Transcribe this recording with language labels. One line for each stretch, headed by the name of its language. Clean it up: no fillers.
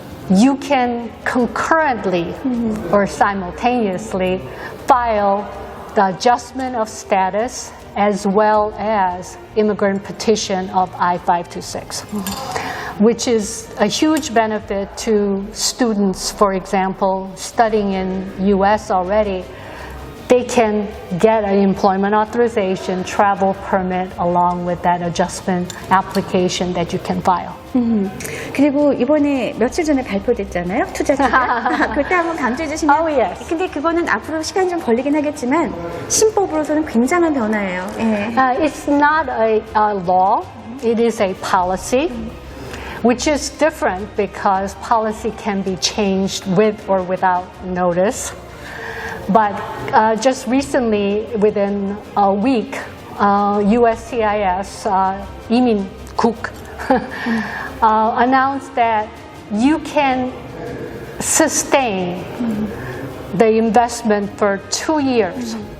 English: you can concurrently or simultaneously file the adjustment of status as well as immigrant petition of I-526, which is a huge benefit to students, for example, studying in US already. they can get an employment authorization, travel permit along with that adjustment application that you can file.
Korean: 그리고 이번에 며칠 전에 발표됐잖아요. 투자 기간. 그때 한번 강조해 주시면.
English: Oh, yes.
Korean: 근데 그거는 앞으로 시간이 좀 걸리긴 하겠지만 신법으로서는 굉장한 변화예요. 예.
English: It's not a law, it is a policy, which is different because policy can be changed with or without notice. But just recently, within a week, USCIS, 이민국, announced that you can sustain the investment for 2 years.